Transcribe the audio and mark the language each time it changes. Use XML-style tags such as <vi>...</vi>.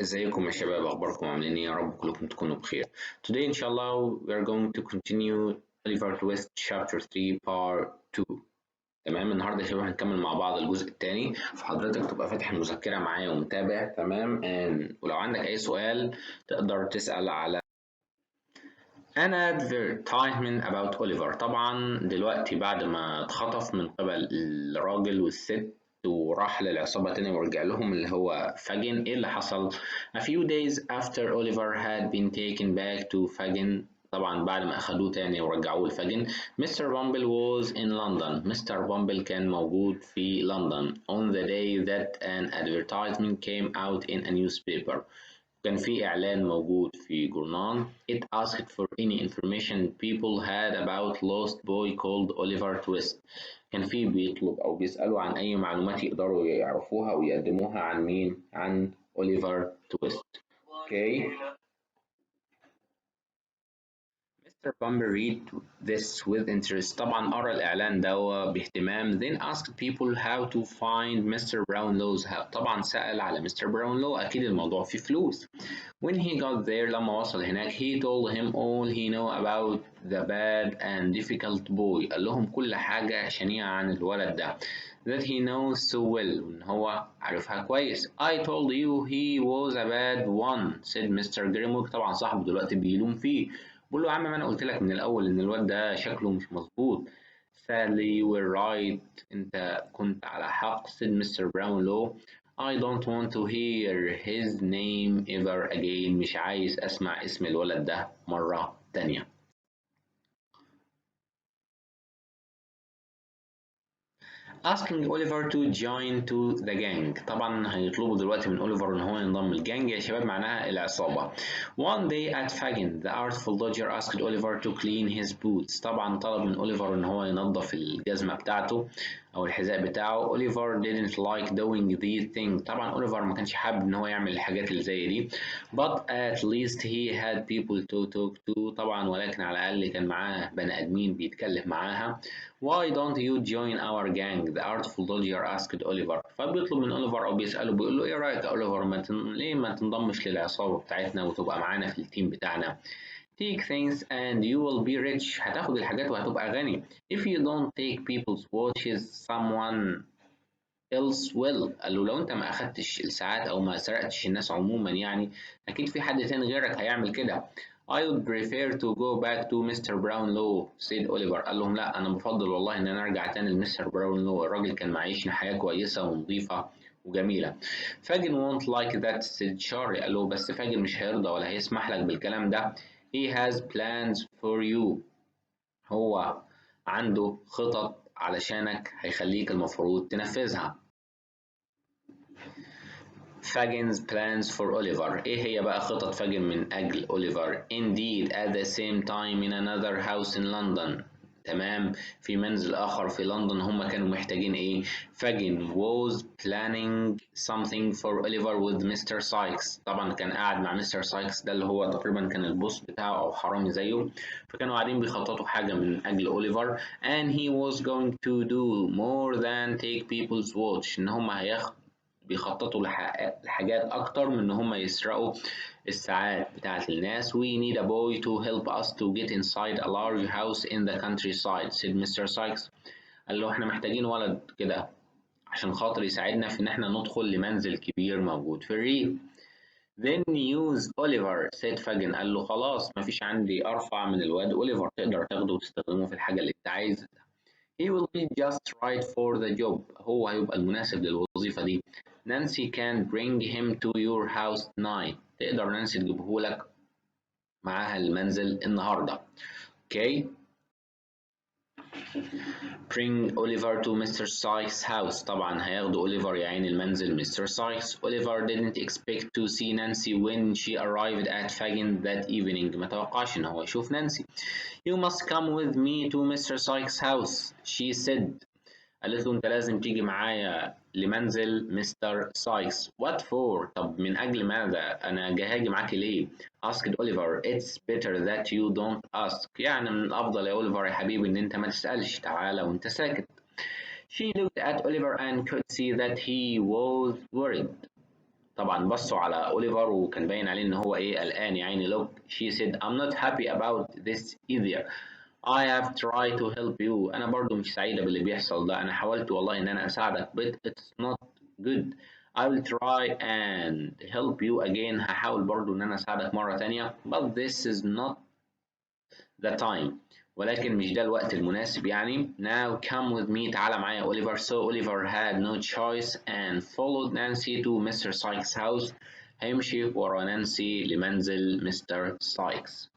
<ar>ازيكم يا شباب؟ اخباركم عاملين ايه؟ يا رب كلكم تكونوا بخير.</ar> <en>Today inshallah we are going to continue Oliver Twist chapter 3 part 2.</en> <ar>تمام، النهارده يا شباب هنكمل مع بعض الجزء الثاني، فحضرتك تبقى فاتح المذكرة معايا ومتابع. تمام، ولو عندك اي سؤال تقدر تسأل على</ar> <en>an advertisement about Oliver.</en> <ar>طبعا دلوقتي بعد ما اتخطف من قبل الراجل والست وراح للعصابة تاني ورجع لهم اللي هو فاجن، ايه اللي حصل؟</ar> <en>A few days after Oliver had been taken back to</en> <ar>فاجن، طبعا بعد ما اخدوه تاني ورجعوه لفاجن.</ar> <en>Mr. Bumble was in London. Mr. Bumble</en> <ar>كان موجود في لندن</ar> <en>on the day that an advertisement came out in a newspaper.</en> <ar>كان في إعلان موجود في جورنال.</ar> <en>It asked for any information people had about lost boy called Oliver Twist.</en> <ar>كان في بيطلب أو بيسألوا عن أي معلومات يقدروا يعرفوها أو يقدموها عن مين؟ عن أوليفر تويست.</ar> <en>Okay. Mr. Bumble read this with interest.</en> <ar>طبعا قرأ الإعلان ده باهتمام.</ar> <en>Then asked people how to find Mr. Brownlow's house.</en> <ar>طبعا سأل على Mr. Brownlow، أكيد الموضوع فيه فلوس.</ar> <en>When he got there،</en> <ar>لما وصل هناك</ar> <en>he told him all he know about the bad and difficult boy.</en> <ar>قال لهم كل حاجة شنيعة عن الولد ده.</ar> <en>That he knows so well،</en> <ar>وإن هو عارفها كويس.</ar> <en>I told you he was a bad one said Mr.</en> <ar>Grimwood. طبعا صاحبه دلوقتي بيلوم فيه، بقول له يا عم ما أنا قلت لك من الأول إن الواد ده شكله مش مظبوط.</ar> <en>Sadly you were right،</en> <ar>أنت كنت على حق</ar> <en>said Mr. Brownlow. I don't want to hear his name ever again.</en> <ar>مش عايز أسمع اسم الولد ده مرة تانية.</ar> <en>asking Oliver to join to the gang.</en> <ar>طبعا هيطلبوا دلوقتي من أوليفر إن هو ينضم الجانج يا شباب، معناها العصابة.</ar> <en>One day at Fagin the artful dodger asked Oliver to clean his boots.</en> <ar>طبعا طلب من أوليفر إن هو ينظف الجزمة بتاعته أو الحذاء بتاعه.</ar> <en>Oliver didn't like doing these things.</en> <ar>طبعا أوليفر ما كانش حابب إن هو يعمل الحاجات اللي زي دي.</ar> <en>But at least he had people to talk to.</en> <ar>طبعا ولكن على الأقل كان معاه بني آدمين بيتكلم معاها.</ar> <en>Why don't you join our gang? The artful dodger asked Oliver.</en> <ar>فبيطلب من أوليفر أو بيسأله، بيقول له إيه رأيك يا أوليفر ليه ما تنضمش للعصابة بتاعتنا وتبقى معانا في التيم بتاعنا؟</ar> <en>Take things and you will be rich.</en> <ar>هتاخد الحاجات وهتبقى غني.</ar> <en>If you don't take people's watches someone else will.</en> <ar>قال له لو أنت ما أخدتش الساعات أو ما سرقتش الناس عموما، يعني أكيد في حد تاني غيرك هيعمل كده.</ar> <en>I would prefer to go back to Mr. Brownlow said Oliver.</en> <ar>قال لهم لا، أنا بفضل والله إن أنا أرجع تاني لمستر براونلو، الراجل كان معيشنا حياة كويسة ونظيفة وجميلة.</ar> <en>Fagin won't like that said Charlie.</en> <ar>قال له بس فاجن مش هيرضى ولا هيسمح لك بالكلام ده.</ar> <en>He has plans for you.</en> <ar>هو عنده خطط علشانك هيخليك المفروض تنفذها.</ar> <en>Fagin's plans for Oliver.</en> <ar>إيه هي بقى خطط فاجن من أجل أوليفر؟</ar> <en>Indeed at the same time in another house in London.</en> <ar>تمام، في منزل آخر في لندن هم كانوا محتاجين إيه؟ فاجن</ar> <en>was planning something for Oliver with Mr. Sykes.</en> <ar>طبعا كان قاعد مع مستر سايكس ده اللي هو تقريبا كان البوس بتاعه أو حرامي زيه، فكانوا قاعدين بيخططوا حاجة من أجل أوليفر.</ar> <en>and he was going to do more than take people's watch.</en> <ar>إن هم بيخططوا لحاجات أكتر من إن هم يسرقوا الساعات بتاعة الناس.</ar> <en>We need a boy to help us to get inside a large house in the countryside said Mr. Sykes.</en> <ar>قال له إحنا محتاجين ولد كده عشان خاطر يساعدنا في إن إحنا ندخل لمنزل كبير موجود في الريف.</ar> <en>Then use Oliver said Fagin.</en> <ar>قال له خلاص مفيش عندي أرفع من الواد أوليفر، تقدر تاخده وتستخدمه في الحاجة اللي أنت عايزها.</ar> <en>He will be just right for the job.</en> <ar>هو هيبقى المناسب للوظيفة دي.</ar> <en>Nancy can bring him to your house tonight.</en> <ar>تقدر نانسي تجيبهولك معاها المنزل النهاردة.</ar> <en>Okay. Bring Oliver to Mr. Sykes' house.</en> <ar>طبعا هياخدوا أوليفر يا عين المنزل مستر سايكس.</ar> <en>Oliver didn't expect to see Nancy when she arrived at Fagin that evening.</en> <ar>ما توقعش إن هو يشوف نانسي.</ar> <en>You must come with me to Mr. Sykes' house, she said.</en> <ar>قالت له أنت لازم تيجي معايا لمنزل مستر سايكس.</ar> <en>What for؟</en> <ar>طب من أجل ماذا؟ أنا هاجي معاكي ليه؟</ar> <en>asked Oliver. It's better that you don't ask.</en> <ar>يعني من الأفضل يا أوليفر يا حبيبي إن أنت ما تسألش، تعالى وأنت ساكت.</ar> <en>She looked at Oliver and could see that he was worried.</en> <ar>طبعا بصوا على أوليفر وكان باين عليه إن هو إيه قلقان يا عيني.</ar> <en>look she said I'm not happy about this either. I have tried to help you.</en> <ar>أنا برضو مش سعيدة باللي بيحصل ده. أنا حاولت والله إن أنا أساعدك</ar> <en>but it's not good. I will try and help you again.</en> <ar>هحاول برضو إن أنا أساعدك مرة تانية</ar> <en>but this is not the time.</en> <ar>ولكن مش ده الوقت المناسب يعني.</ar> <en>Now come with me.</en> <ar>تعال معايا Oliver.</ar> <en>So Oliver had no choice and followed Nancy to Mr. Sykes' house.</en> <ar>هيمشي ورا نانسي لمنزل مستر سايكس.</ar>